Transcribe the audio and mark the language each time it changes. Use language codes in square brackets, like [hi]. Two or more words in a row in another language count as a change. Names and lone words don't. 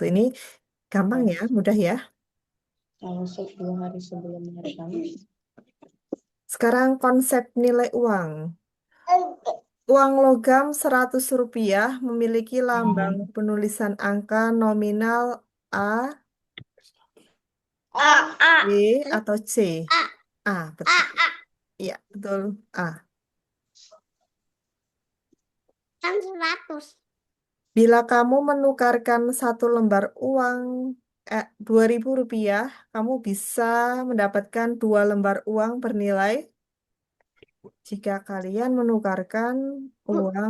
[id] Ini gampang ya, mudah ya. Kalau 10 hari sebelum hari Kamis. Sekarang konsep nilai uang. Uang logam Rp100 memiliki lambang penulisan angka nominal A, A, A, B, atau C. A, A, A, betul. A. Iya, betul. A. Kan 100. Bila kamu menukarkan satu lembar uang Rp2.000, kamu bisa mendapatkan 2 lembar uang bernilai jika kalian menukarkan uang